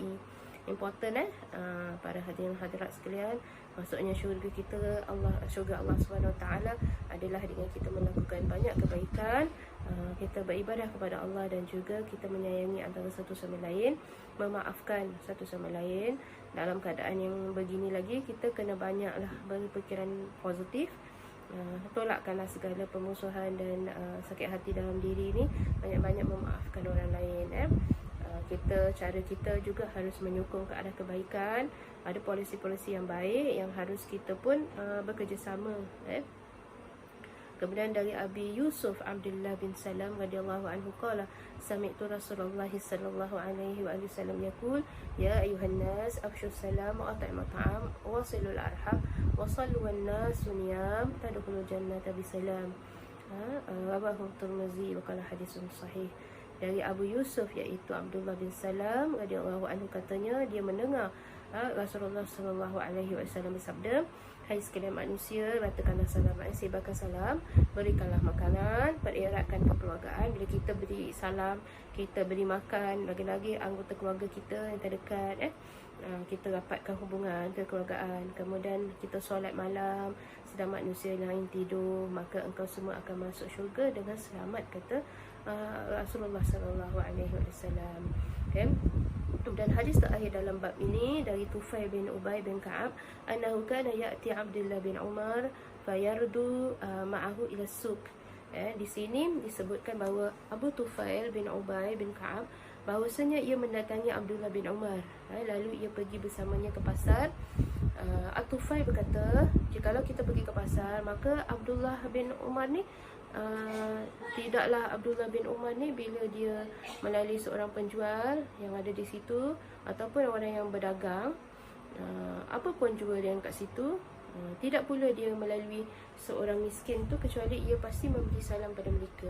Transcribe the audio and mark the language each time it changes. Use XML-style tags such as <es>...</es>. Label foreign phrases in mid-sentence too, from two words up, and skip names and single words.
<ms>Important para hadirin hadirat sekalian, maksudnya syurga kita, syurga Allah SWT adalah dengan kita melakukan banyak kebaikan, kita beribadah kepada Allah, dan juga kita menyayangi antara satu sama lain, memaafkan satu sama lain. Dalam keadaan yang begini lagi, kita kena banyaklah berfikiran positif, tolakkanlah segala permusuhan dan sakit hati dalam diri ini, banyak-banyak memaafkan orang lain. Cara kita juga harus menyokong ke arah kebaikan. Ada polisi-polisi yang baik yang harus kita pun bekerjasama. Kemudian dari</ms> <ar>أبي يوسف عبد الله بن سلام رضي الله عنه قال سمعت رسول الله صلى الله عليه وسلم يقول يا أيها الناس أفشوا السلام وأطعموا الطعام وصلوا الأرحام وصلوا والناس نيام تدخلوا الجنة بسلام. رواه الترمذي وقال حديث صحيح.</ar> <ms>Dari Abu Yusuf, iaitu Abdullah bin Salam</ms> <ar>رضي الله عنه,</ar> <ms>katanya dia mendengar Rasulullah</ms> <ar>صلى الله عليه وسلم</ar> <ms>bersabda, hai sekalian manusia, ratakanlah salam, sebarkan salam, berikanlah makanan, pereratkan kekeluargaan. Bila kita beri salam, kita beri makan, lagi-lagi anggota keluarga kita yang terdekat, kita rapatkan hubungan kekeluargaan. Kemudian kita solat malam, sedang manusia lain tidur, maka engkau semua akan masuk syurga dengan selamat, kata Rasulullah</ms> <ar>صلى الله عليه وسلم.</ar> <ms>Dan hadis terakhir dalam bab ini dari Tufail bin Ubay bin Ka'ab,</ms> <ar>أنه كان يأتي عبد الله بن عمر فيغدو معه إلى السوق.</ar> <ms>Di sini disebutkan bahawa Abu Tufail bin Ubay bin Ka'ab, bahawasanya ia mendatangi Abdullah bin Umar, lalu ia pergi bersamanya ke pasar. Tufail berkata, jikalau kita pergi ke pasar, maka Abdullah bin Umar ni tidaklah Abdullah bin Umar ni bila dia melalui seorang penjual yang ada di situ, ataupun orang yang berdagang, apa pun jual yang kat situ, tidak pula dia melalui seorang miskin tu, kecuali ia pasti memberi salam pada mereka.</ms>